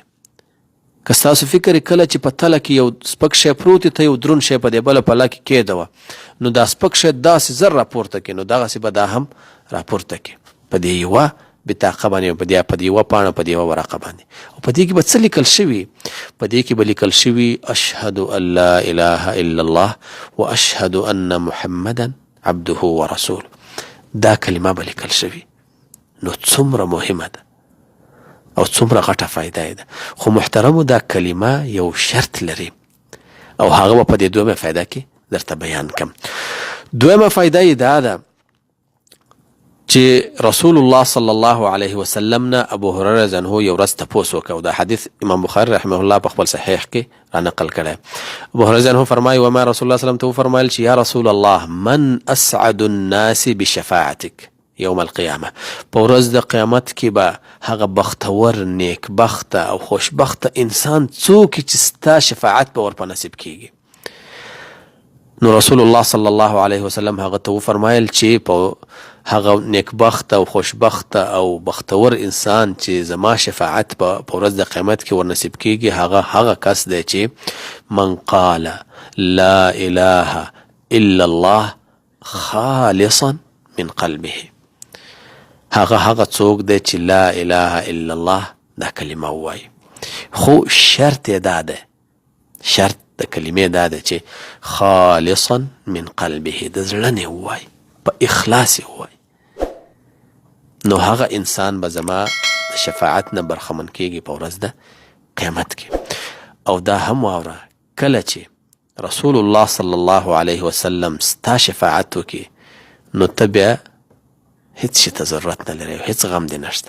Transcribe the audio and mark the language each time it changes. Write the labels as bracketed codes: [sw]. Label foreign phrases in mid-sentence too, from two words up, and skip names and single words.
[ps] که ستاسو فکر یې کله چې په تله کې یو سپک شی پروت وي، ته یو دروند شی په دې بله پله کې کېږدوه، نو دا سپک شی داسې زر راپورته کړي، نو دغسې به دا هم راپورته کړي په دې یوه بطاقه باندې، په دې یوه پاڼه، په دې یوه ورقه باندې. او په دې کې به څه لیکل شوي؟ په دې کې به لیکل شوي [ar] اشهد ان لا اله الا الله واشهد ان محمدا عبده ورسوله. [ps] دا کلمه به لیکل شوي. نو څومره مهمه ده او څومره غټه فایده ده. خو محترمو، دا کلمه یو شرط لري، او هغه به په دې دویمه فایده کې درته بیان کم. دویمه فایده یې دا ده چې رسول الله [ar] صلی الله علیه وسلم [ps] نه ابو هريره عنه یو ورځ تپوس وکړ او دا حدیث امام بخاری [ar] رحمه الله [ps] په خپل صحیح کې را نقل کړی. ابو هريره عنه فرمایي وما رسول الله [ar] صلی الله علیه وسلم [ps] ته فرمایل چې [ar] یا رسول الله من اسعد الناس بشفاعتك یوم القیامه، [ps] په ورځ د قیامت کې به هغه بختور نیک بخته او خوشبخته انسان څوک چې ستا شفاعت به ور په نصیب کیږي. نو رسول الله [ar] صلی الله علیه وسلم [ps] هغه ته وفرمایل چې په هغه نیکبخت او خوشبخت او بختور انسان چې زما شفاعت په ورځ د قیامت کې ور نصیب کیږي هغه کس دی چې [ar] من قال لا اله الا الله خالصا من قلبه، [ps] هغه څوک دی چې [ar] لا اله الا الله [ps] دا کلمه ووایي، خو شرط یې دا ده، شرط د کلمې دا ده چې [ar] خالصا من قلبه، [ps] د زړه نه ووایي، په اخلاص یې ووایي، نو هغه انسان به زما د شفاعت نه برخمن کیږي په ورځ د قیامت کې. او دا هم واوره کله چې رسول الله [ar] صلی الله علیه وسلم [ps] ستا شفاعت وکړي نو ته بیا هیڅ شي ته ضرورت نه لري، هیڅ غم دې نشته.